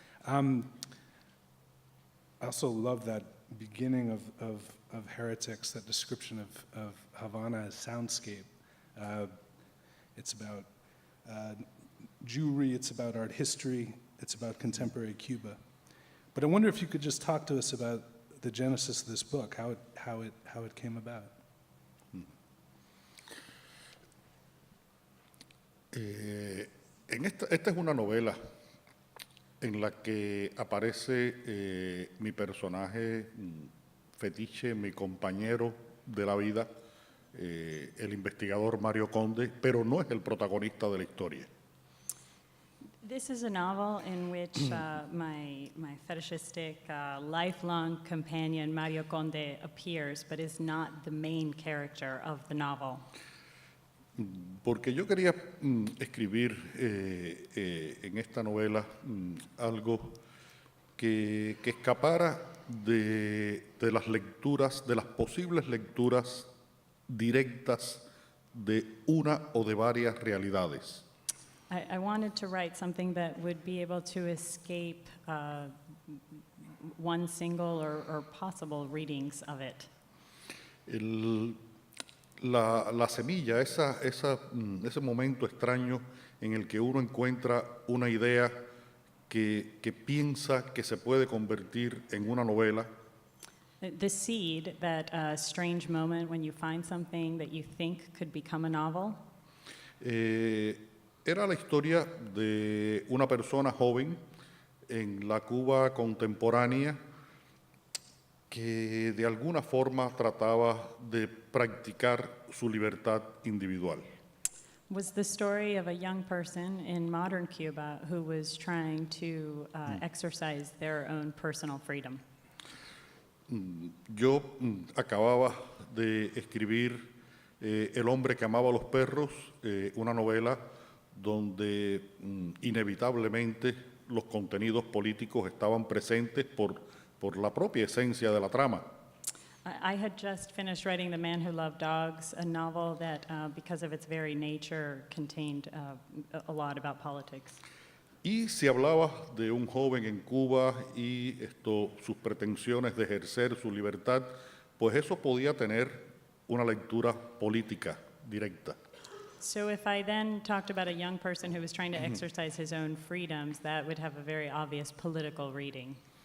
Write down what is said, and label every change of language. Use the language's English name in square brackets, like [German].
[English] I also love that beginning of Heretics, that description of Havana as soundscape. It's about Jewry, it's about art history, it's about contemporary Cuba. But I wonder if you could just talk to us about the genesis of this book, how it came about. [Spanish] Esta es una novela en la que aparece mi personaje fetiche, mi compañero de la vida, el investigador Mario Conde, pero no es el protagonista de la historia. [English] This is a novel in which my fetishistic, lifelong companion, Mario Conde, appears, but is not the main character of the novel. [Spanish] Porque yo quería escribir en esta novela algo que escapara de las lecturas, de las posibles lecturas directas de una o de varias realidades. [English] I wanted to write something that would be able to escape one single or possible readings of it. [Spanish] La semilla, ese momento extraño en el que uno encuentra una idea que piensa que se puede convertir en una novela. [English] The seed, that strange moment when you find something that you think could become a novel, [Spanish] Era la historia de una persona joven en la Cuba contemporánea que de alguna forma trataba de practicar su libertad individual. [English] was the story of a young person in modern Cuba who was trying to exercise their own personal freedom. [Spanish] Yo acababa de escribir El hombre que amaba a los perros, una novela donde inevitablemente los contenidos políticos estaban presentes por la propia esencia de la trama. [English] I had just finished writing The Man Who Loved Dogs, a novel that, because of its very nature, contained a lot about politics. [Spanish] Y si hablaba de un joven en Cuba y sus pretensiones de ejercer su libertad, pues eso podía tener una lectura política directa. [English] So if I then talked about a young person who was trying to exercise his own freedoms, that would have a very obvious political reading.